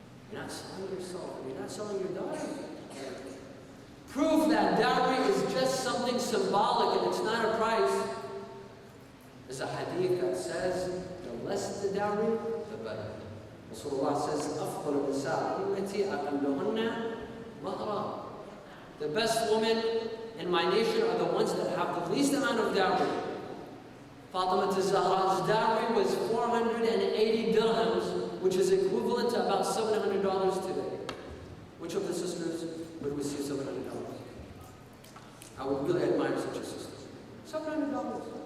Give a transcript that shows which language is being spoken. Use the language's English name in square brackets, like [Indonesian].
[English] You're not selling yourself. You're not selling your daughter. Proof that dowry is just something symbolic and it's not a price. There's a hadith that says, the less the dowry, the better. Rasulullah says, [Arabic] أفضل النساء أمتي أقلهن مهرا. [English] The best women in my nation are the ones that have the least amount of dowry. Fatima Zahra's dowry was 480 dirhams, which is equivalent to about $700 today. Which of the sisters would receive $700? I would really admire such a sister. $700.